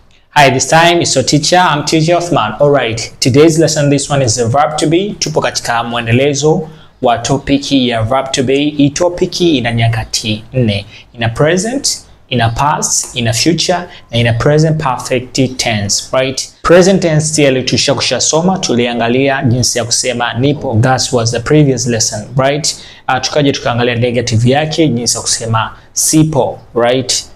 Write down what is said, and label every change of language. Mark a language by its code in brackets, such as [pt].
[en] Hi, this time is your teacher. I'm teacher Othman. Alright, today's lesson, this one is the verb to be. [sw] Tupo katika mwendelezo wa topiki ya verb to be. Hii topiki ina nyakati 4. Ina present, ina past, ina future, na ina present perfect tense, right? Present tense tiyali tushasoma, tuliangalia jinsi ya kusema nipo. That was the previous lesson, right? Tukaje tukaangalia negative yake, jinsi ya kusema sipo, right?